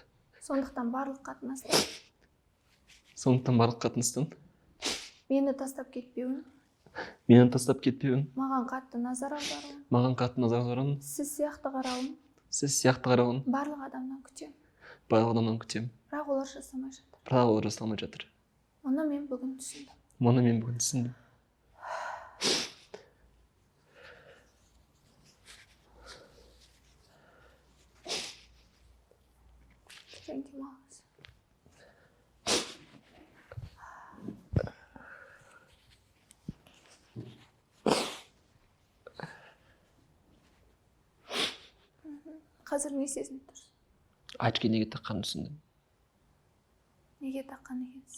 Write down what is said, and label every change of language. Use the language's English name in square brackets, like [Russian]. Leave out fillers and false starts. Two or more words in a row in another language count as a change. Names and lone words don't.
[Kazakh] Сондықтан барлық қатынастан мені тастап кетпеуін, маған қатты назар аударуын, сіз сияқты қарауын барлық адамнан күтемін. Бірақ олар жасамай жатыр. Мұны мен бүгін түсіндім. [English] Thank you, Mom. [Kazakh] Қазір не сезініп тұрсыз? Очки неге таққанын түсіндім. Неге таққан екенсіз?